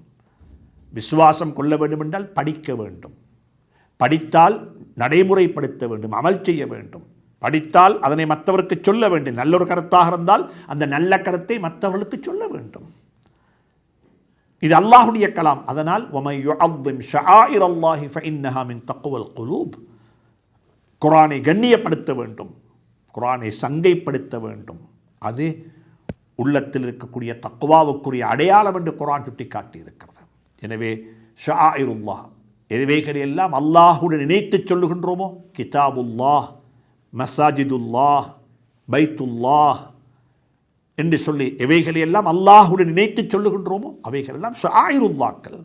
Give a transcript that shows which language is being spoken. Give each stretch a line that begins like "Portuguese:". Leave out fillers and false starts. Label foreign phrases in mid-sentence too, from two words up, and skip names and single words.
Tamil: விசுவாசம் கொள்ள வேண்டும் என்றால் படிக்க வேண்டும். படித்தால் நடைமுறைப்படுத்த வேண்டும், அமல் செய்ய வேண்டும். படித்தால் அதனை மற்றவருக்கு சொல்ல வேண்டும். நல்ல ஒரு கருத்தாக இருந்தால் அந்த நல்ல கருத்தை மற்றவர்களுக்கு சொல்ல வேண்டும். இது அல்லாஹுடைய கலாம். அதனால்
Arabic: وَمَن يُعَظِّمْ شَعَائِرَ اللَّهِ فَإِنَّهَا مِن تَقْوَى الْقُلُوبِ,
Tamil: குர்ஆனை கண்ணியப்படுத்த வேண்டும், குர்ஆனை சங்கைப்படுத்த வேண்டும். அது உள்ளத்தில் இருக்கக்கூடிய தக்வாவுக்குரிய அடையாளம் என்று குர்ஆன் சுட்டி காட்டி இருக்கிறது. எனவே ஷஆஇருல்லாஹ், எவைகளை எல்லாம் அல்லாஹுடன் இணைத்து சொல்லுகின்றோமோ, கிதாபுல்லாஹ், மசாஜிதுல்லாஹ், பைத்துல்லாஹ் என்று சொல்லி எவைகளை எல்லாம் அல்லாஹுடன் இணைத்து சொல்லுகின்றோமோ அவைகள் எல்லாம் ஷஆஇருல்லாஹ்கள்.